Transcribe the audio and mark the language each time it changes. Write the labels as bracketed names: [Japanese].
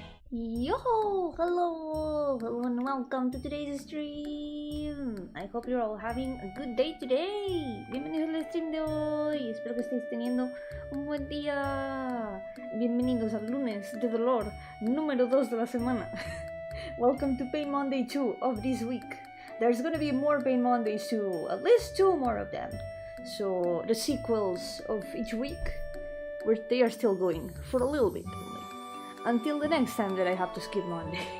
[English] Yo, hello and welcome to today's stream. I hope you're all having a good day today. [Spanish] Bienvenidos al stream de hoy. Espero que estéis teniendo un buen día. Bienvenidos al lunes de dolor número 2 de la semana. [English] Welcome to Pain Monday 2 of this week. There's gonna be more Pain Mondays too, at least 2 more of them. So the sequels of each week, they are still going for a little bit. Until the next time that I have to skip Mondays.